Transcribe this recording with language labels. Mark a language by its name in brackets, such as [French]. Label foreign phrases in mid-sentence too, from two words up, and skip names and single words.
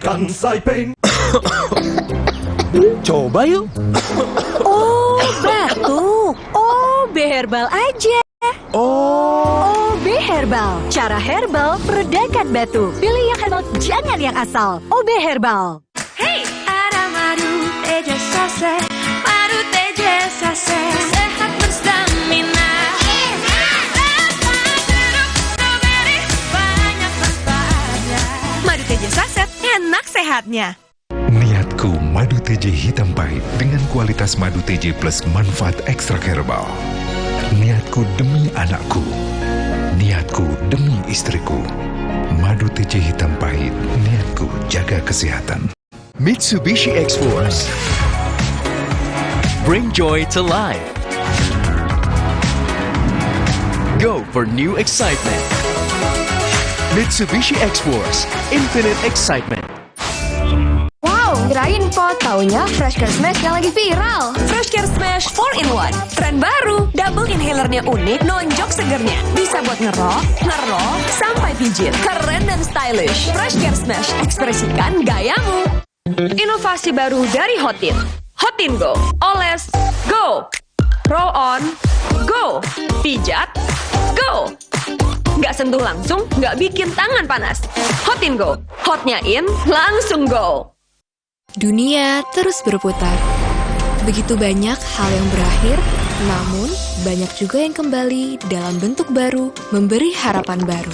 [Indonesian] Dari Kansai Paint. Coba yuk. Oh, batuk. OB Herbal aja. OB Herbal. Cara herbal meredakan batuk. Pilih yang herbal, jangan yang asal. OB Herbal. Hey, ada madu teja saset, madu teja saset, sehat berstamina. Banyak manfaatnya. Madu teja saset, enak sehatnya. Niatku madu TJ hitam pahit dengan kualitas madu TJ plus manfaat ekstrak herbal. Niatku demi anakku. Niatku demi istriku. Madu TJ hitam pahit, niatku jaga kesehatan. [English] Mitsubishi X-Force. Bring joy to life. Go for new excitement. Mitsubishi X-Force. Infinite excitement. [Indonesian] Wow, kirain pot, taunya Fresh Care Smash yang lagi viral. Fresh Care Smash 4-in-1, tren baru. Double inhalernya unik, nonjok segernya. Bisa buat ngerok, sampai pijit. Keren dan stylish. Fresh Care Smash, ekspresikan gayamu. Inovasi baru dari Hotin. Hotin Go. Oles, go. [English] Roll on, [Indonesian] go. Pijat, go. Nggak sentuh langsung, nggak bikin tangan panas. Hotin Go. Hotnya in, langsung go. Dunia terus berputar. Begitu banyak hal yang berakhir, namun banyak juga yang kembali dalam bentuk baru, memberi harapan baru.